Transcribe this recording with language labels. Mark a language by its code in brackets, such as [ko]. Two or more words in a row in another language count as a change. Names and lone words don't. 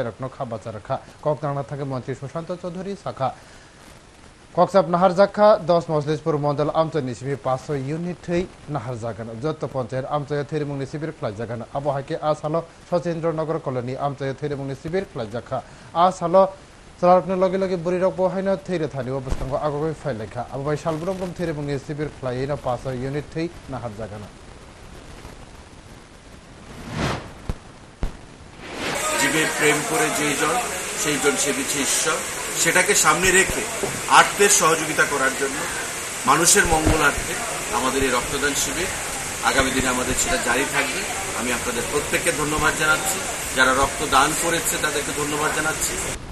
[trp] रखनो खाबा चारखा ककनांना थाके मंत्री सुशांत चौधरी शाखा कक्साब नाहार जाखा 10 मजलिसपुर मंडल आमचनि शिबिर 500 यूनिट थै नाहार जागोन जत पंचायत आमचय थेरिमुंनि शिबिर खलाय जागोन आबहाके आसालो सचिन्द्रनगर कलोनी आमचय थेरिमुंनि शिबिर खलाय जाखा आसालो सलारकनो लगे लगे बुरि रक बहायनो थैरे थानि अबस्थांगो आगोगै फाइलायखा आबाय सालब्रम थेरिमुंनि शिबिर खलायैनो 500 यूनिट थै नाहार जागोन [bn] জীবে প্রেম করে যেজন সেইজন সে বিছে ঈশ্বর সেটাকে সামনে রেখে আর্থের সহযোগিতা করার জন্য মানুষের মঙ্গলার্থে আমাদের এই রক্তদান শিবির আগামী দিনে আমাদের সেটা জারি থাকবে আমি আপনাদের প্রত্যেককে ধন্যবাদ জানাচ্ছি যারা রক্তদান করেছে তাদেরকে ধন্যবাদ জানাচ্ছি